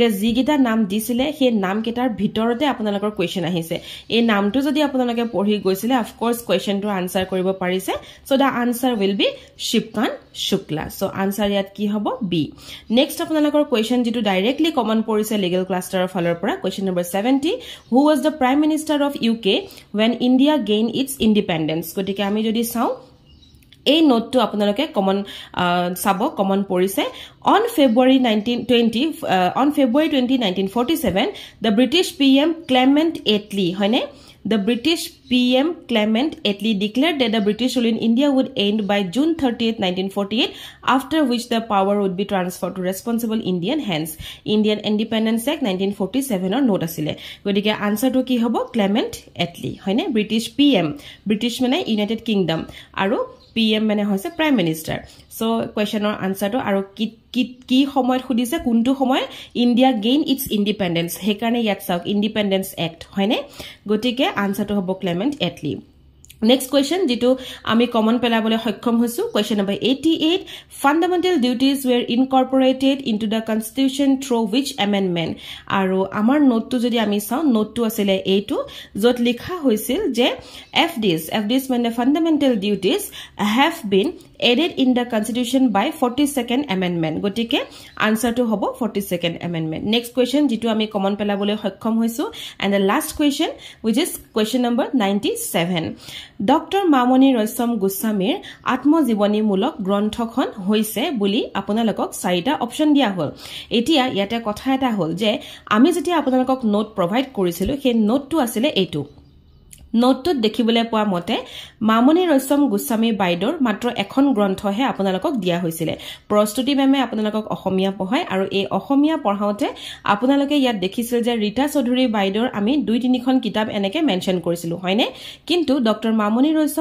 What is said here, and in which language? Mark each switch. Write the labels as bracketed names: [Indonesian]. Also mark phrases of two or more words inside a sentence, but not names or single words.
[Assamese] জিগিটা নাম দিছিলে সেই নাম কেটাৰ ভিতৰতে আপোনালোকৰ কোৱেশ্চন আহিছে এই নামটো যদি আপোনালোকে পঢ়ি গৈছিলে [English] of course [Assamese] কোৱেশ্চনটো আনসাৰ কৰিব পাৰিছে [English] so the answer will be [Assamese] শিবকান্ত শুক্লা [English] so answer [Assamese] ইয়াত কি হব বি নেক্সট আপোনালোকৰ কোৱেশ্চন যেটো ডাইৰেক্টলি কমন পৰিছে [English] legal cluster [Assamese] ফালৰ পৰা [English] question number 70 who was the prime minister of UK when India gained its independence [Assamese] গটিকে আমি যদি চাও এই নোটটো আপোনালোকে কমন সাব কমন পৰিছে [English] on February 20, 1947 the British PM Clement Attlee হয়নে The British PM Clement Attlee declared that the British rule in India would end by June 30th, 1948, after which the power would be transferred to responsible Indian hands. [Assamese] Indian Independence Act 1947 ৰ note আছিলে. গতিকে [English] answer [Assamese] টো কি হ'ব Clement Attlee. হয়নে British PM. British মানে United Kingdom. আৰু PM মানে হৈছে [English] Prime Minister. [Assamese] So question or answer to aru কি সময়ত খুদিছে কোনটো সময় [English] India gain its independence [Assamese] হেকানে ইয়াত চাওক [English] independence act [Assamese] হয়নে গটিকে আনসাৰটো হ'ব ক্লেমেন্ট এটলি [English] Next question [Assamese] যেটো আমি কমন পেলাবলে সক্ষম হৈছো [English] question number 88 fundamental duties were incorporated into the constitution through which amendment [Assamese] আৰু আমাৰ নোটটো যদি আমি চাও নোটটো আছিল এইটো যত লিখা হৈছিল যে [English] FDs মানে fundamental duties have been added in the constitution by 42nd amendment [Assamese] গটিকে আনসাৰটো হ'ব [English] 42nd amendment next question [Assamese] যেটো আমি কমন পেলাবলে সক্ষম হৈছো [English] and the last question which is question number 97 Dr. [Assamese] Mamoni Roysam Goswamir আত্মজীৱনীমূলক গ্ৰন্থখন হৈছে বুলি আপোনালোকক চাৰিটা অপচন দিয়া হ'ল এতিয়া ইয়াতে কথা এটা হ'ল যে আমি যেতিয়া আপোনালোকক [English] note provide [Assamese] কৰিছিলো সেই নোটটো আছিল এইটো নোটটো দেখিবলৈ পোৱা মতে মামনি ৰয়সম গোস্বামী বাইদৰ মাত্ৰ এখন গ্ৰন্থহে আপোনালোকক দিয়া হৈছিল প্ৰস্তুতি মেমে আপোনালোকক অসমীয়া পঢ়ায় আৰু এই অসমীয়া পঢ়াওতে আপোনালোকে ইয়াত দেখিছিল যে ৰীতা চৌধুৰী বাইদৰ আমি 2-3খন কিতাপ এনেকে মেনশন কৰিছিলো হয়নে কিন্তু ডক্টৰ মামনি ৰয়সম